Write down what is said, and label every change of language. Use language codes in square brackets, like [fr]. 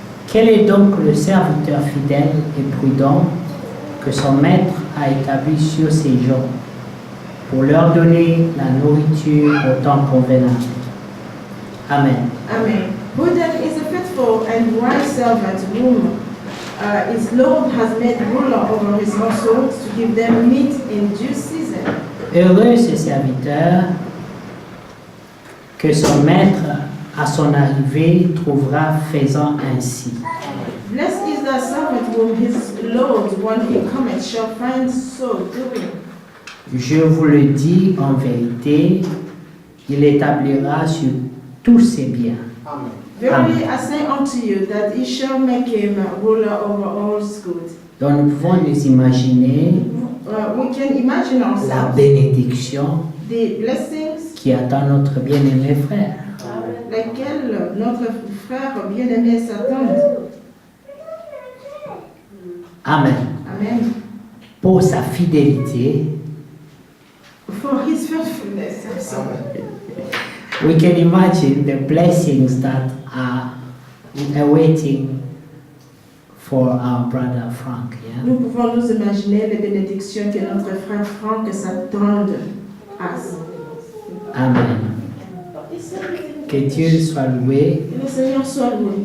[fr] Quel est donc le serviteur fidèle et prudent que son maître a établi sur ses gens pour leur donner la nourriture au temps convenable? Amen. Amen. [en] Who then is a faithful and wise servant whom his Lord has made ruler over his household to give them meat in due season? [fr] Heureux ce serviteur que son maître à son arrivée trouvera faisant ainsi. [en] Blessed is the servant whom his Lord, when he cometh, shall find so doing. [fr] Je vous le dis en vérité, il établira sur tous ses biens. [en] Verily I say unto you that he shall make him ruler over all good. [fr] Donc nous pouvons nous imaginer [en] We can imagine [fr] la [en] ourselves [fr] bénédiction [en] the blessings [fr] qui attend notre bien-aimé frère. lesquelles notre frère bien-aimé s'attend. Amen. Amen. Pour sa fidélité, [en] For his faithfulness. we can imagine the blessings that are awaiting for our brother Frank. Yeah? [fr] Nous pouvons nous imaginer les bénédictions que notre frère Franck s'attend à. Amen. Que Dieu soit loué. Que le Seigneur soit loué.